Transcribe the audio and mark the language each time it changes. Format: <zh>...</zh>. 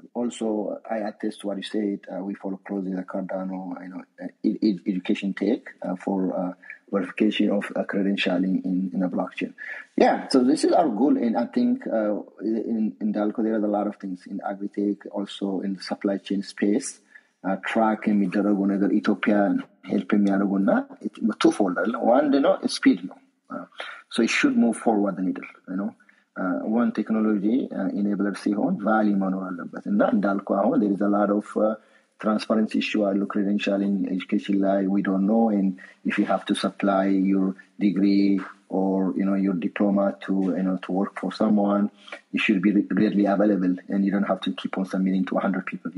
<en>Also, I attest to what you said. We follow closely the Cardano, education tech for verification of credentialing in a blockchain. Yeah, so this is our goal, and I think in Dalco there are a lot of things in agri-tech, also in the supply chain space.</en> <am>Track የሚደረጉ ነገር ኢትዮጵያ ሄልፕ የሚያደርጉና twofold.</am> <en>One, speed. So it should move forward the needle, one technology enabler</en> <am>ሲሆን</am> <en>value</en> <am>መኖር አለበት እና እንዳልኩ አሁን</am> <en>there is a lot of transparency issue</en> <am>አሉ</am> <en>credentialing education ላይ we don't know, and if you have to supply your degree or your diploma to to work for someone, it should be readily available and you don't have to keep on submitting to 100 people.</en>